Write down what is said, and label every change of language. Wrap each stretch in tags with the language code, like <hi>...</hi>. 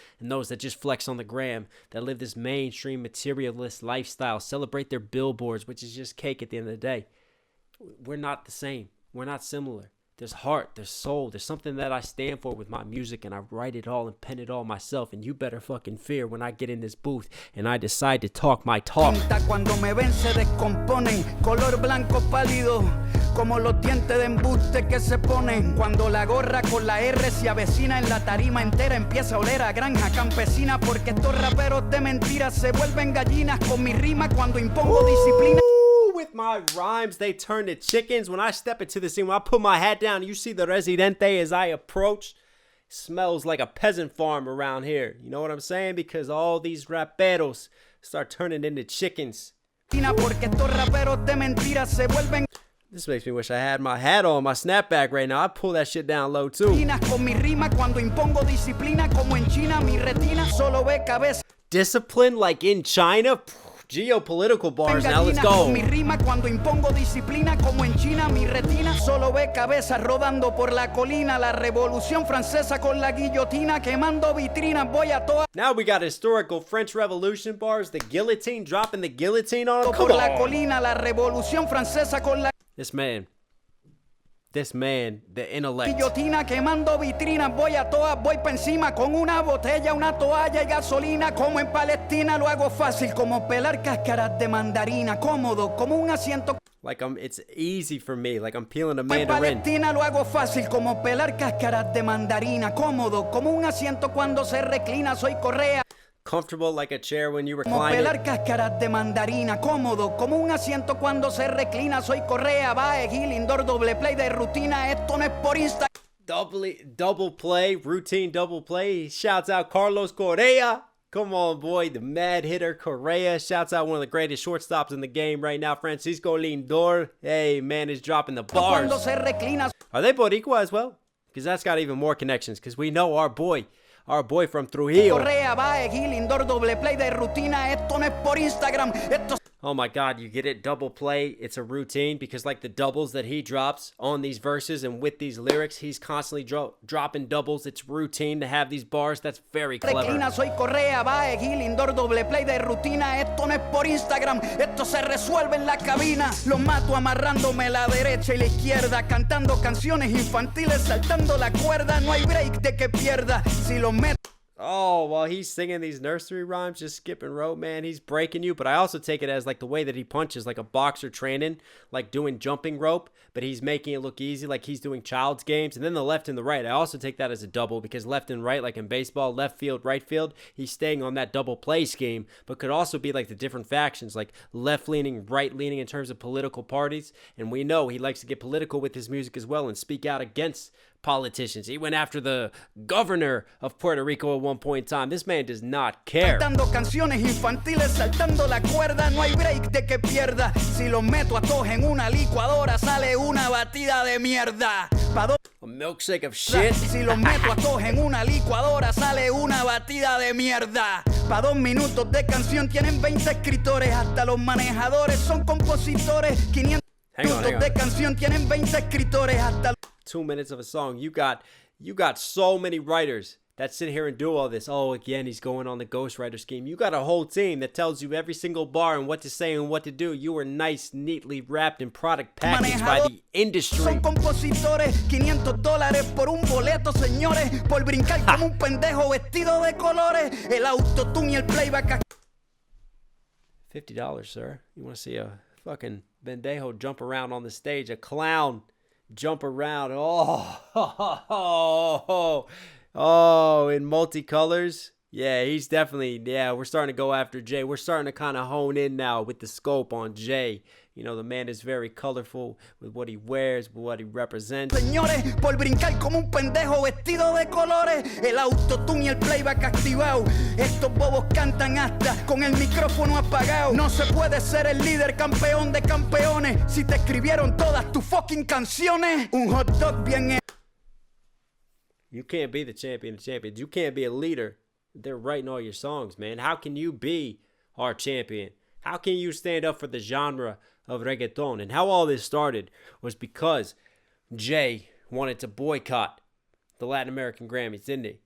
<en>And those that just flex on the gram, that live this mainstream materialist lifestyle, celebrate their billboards, which is just cake at the end of the day. We're not the same. We're not similar. There's heart, there's soul, there's something that I stand for with my music, and I write it all and pen it all myself, and you better fucking fear when I get in this booth and I decide to talk my talk.</en> <es>Cuando me ven se descomponen, color blanco pálido, como los dientes de embuste que se ponen. Cuando la gorra con la R se avecina en la tarima entera, empieza a oler a granja campesina, porque estos raperos de mentiras se vuelven gallinas con mi rima cuando impongo disciplina.</es> <en>With my rhymes, they turn to chickens. When I step into the scene, when I put my hat down, you see the Residente as I approach. Smells like a peasant farm around here. You know what I'm saying? Because all these raperos start turning into chickens. This makes me wish I had my hat on, my snapback right now. I pull that shit down low too. Discipline like in China? Geopolitical bars now, let's go.</en> <es>Mi rima cuando impongo disciplina como en China, mi retina solo ve cabezas rodando por la colina. La revolución francesa con la guillotina quemando vitrinas, voy a toda.</es> <en>Now we got historical French Revolution bars, the guillotine, dropping the guillotine on them.</en> <es>Por la colina, la revolución francesa con la.</es> <en>This man, the intellect.</en> <es>Guillotina quemando vitrinas, voy a todas, voy pa' encima con una botella, una toalla y gasolina. Como en Palestina lo hago fácil, como pelar cáscaras de mandarina, cómodo, como un asiento.</es> <en>Like it's easy for me, like I'm peeling a</en> <es>mandarin. En Palestina lo hago fácil, como pelar cáscaras de mandarina, cómodo, como un asiento cuando se reclina, soy Correa.</es> <en>Comfortable like a chair when you recline.</en> <es>Como pelar cáscaras de mandarina, cómodo, como un asiento cuando se reclina, soy Correa, Bae, Gil, indoor, doble play de rutina, esto no es por Insta.</es> <en>Double play, routine double play. He shouts out Carlos Correa. Come on, boy, the mad hitter Correa. Shouts out one of the greatest shortstops in the game right now, Francisco Lindor. Hey, man, is dropping the bars.</en> <es>Cuando se reclina.</es> <en>Are they Boricua as well? Because that's got even more connections, because we know our boy our boy from Trujillo.</en> <es>Correa, Baez, Lindor, doble play de rutina. Esto no es por Instagram. Esto</es> <en>Oh my God, you get it? Double play. It's a routine because like the doubles that he drops on these verses and with these lyrics, he's constantly dropping doubles. It's routine to have these bars. That's very clever.</en> <es>Soy Correa, Baez, Lindor, doble play de rutina. Esto no es por Instagram. Esto se resuelve en la cabina. Lo mato amarrándome la derecha y la izquierda, cantando canciones infantiles, saltando la cuerda. No hay break de que pierda. Si lo meto.</es> <en>Oh, while he's singing these nursery rhymes, just skipping rope, man, he's breaking you. But I also take it as like the way that he punches, like a boxer training, like doing jumping rope, but he's making it look easy, like he's doing child's games. And then the left and the right, I also take that as a double because left and right, like in baseball, left field, right field, he's staying on that double play scheme, but could also be like the different factions, like left leaning, right leaning in terms of political parties. And we know he likes to get political with his music as well and speak out against politicians. He went after the governor of Puerto Rico at one point in time. This man does not care.</en> <es>Cantando canciones infantiles, saltando la cuerda, no hay break de que pierda. Si los meto a todos en una licuadora, sale una batida de mierda.</es> <en>A milkshake of shit.</en> <es>Si los meto a todos en una licuadora, sale una batida de mierda. Pa' 2 minutos de canción tienen 20 escritores, hasta los manejadores son compositores. 500 minutos de canción tienen 20 escritores, hasta</es> <en>2 minutes of a song. You got so many writers that sit here and do all this. Oh, again, he's going on the ghostwriter scheme. You got a whole team that tells you every single bar and what to say and what to do. You were nice, neatly wrapped and product packaged by the industry.</en> <es>Son compositores, $500 por un boleto, señores, por brincar como un pendejo vestido de colores. El autotune y el playback.</es> <en>$50, sir. You want to see a fucking pendejo jump around on the stage, a clown jump around. In multicolors. Yeah, he's definitely, we're starting to go after Jay. We're starting to kind of hone in now with the scope on Jay. You know, the man is very colorful with what he wears, with what he represents.</en> <es>Señores, por brincar como un pendejo vestido de colores, el autotune y el playback activado. Estos bobos cantan hasta con el micrófono apagado. No se puede ser el líder campeón de campeones si te escribieron todas tus fucking canciones. Un hot dog bien hecho.</es> <en>You can't be the champion of champions. You can't be a leader. They're writing all your songs, man. How can you be our champion? How can you stand up for the genre of reggaeton? And how all this started was because Jay wanted to boycott the Latin American Grammys, didn't he?</en>